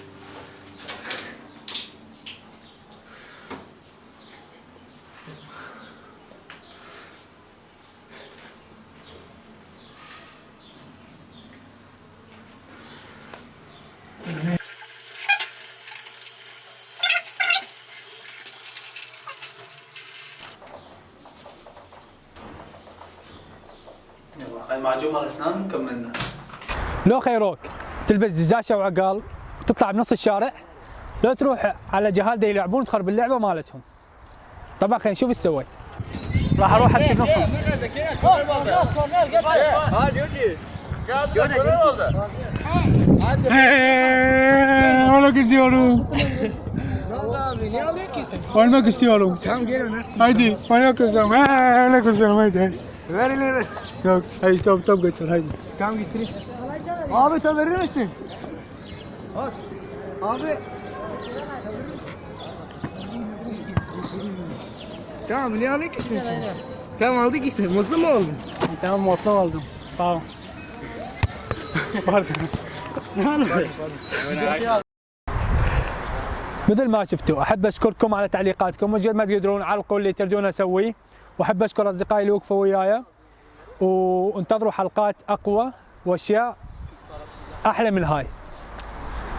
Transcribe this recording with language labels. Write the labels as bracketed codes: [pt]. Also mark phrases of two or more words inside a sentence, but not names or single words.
[ar] يلا هاي معجون مال اسنان وكملنا. لو خيروك تلبس دجاجه وعقال وتطلع بنص الشارع لو تروح على جهال دا يلعبون تخرب اللعبه مالتهم. طبعا خلينا نشوف ايش سويت. راح اروح ابكي بنصهم. [tr] Hola istiyorum. Oynamak istiyorum. Tamam gel oynarsın. Haydi oynamak istiyorum. Oynamak istiyorum haydi. Ver ileri. Yok haydi top götür haydi. Tamam getireyim. Abi top verir misin? Abi. Tamam ne aldık ki sen şimdi? Tamam aldık işte. Mutlu mu oldun? Tamam mutlu oldum. Sağ ol. Pardon. [ar] مثل ما شفتوا احب اشكركم على تعليقاتكم، وجد ما تقدرون علقوا اللي تريدون اسويه، واحب اشكر اصدقائي اللي وقفوا وياي، وانتظروا حلقات اقوى واشياء احلى من هاي.